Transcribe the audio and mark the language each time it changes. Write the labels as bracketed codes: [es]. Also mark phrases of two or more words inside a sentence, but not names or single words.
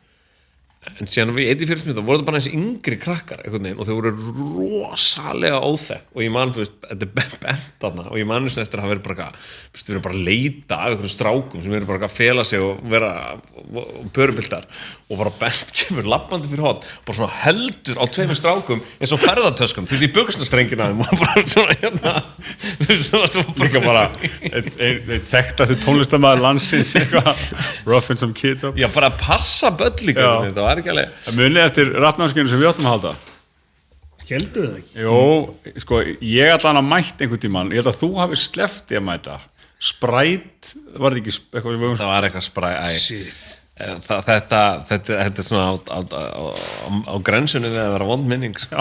[is] En síðan við eitt í félagsmiðstöðum voru þetta bara eins yngri krakkar einhvern veginn og þau voru rosalega óþekk og ég man, þú veist, þetta er bent þarna og ég man eins og eftir að hafa verið bara við erum bara að leita af einhverjum strákum sem eru bara að fela sig og vera pörubildar og bara Bent kemur labbandi fyrir hótt bara svona heldur á tveimur strákum eins og ferðartöskum, þú veist, í buxnastrengina og bara svona líka bara einn þekktasti tónlistarmaður landsins [en] roughing some kids up [is] já, bara að passa börn líka þetta var ekki alveg það munið eftir rappnámskeiðinu sem við áttum að halda Héldu það ekki? Jó, sko, ég ætla hann að mætt einhvern tímann ég held að þú hafið sleppt í að mæta Sprite, var þetta ekki eitthvað það var eitthvað Sprite þetta er svona á grensunni við að vera vond minning sko.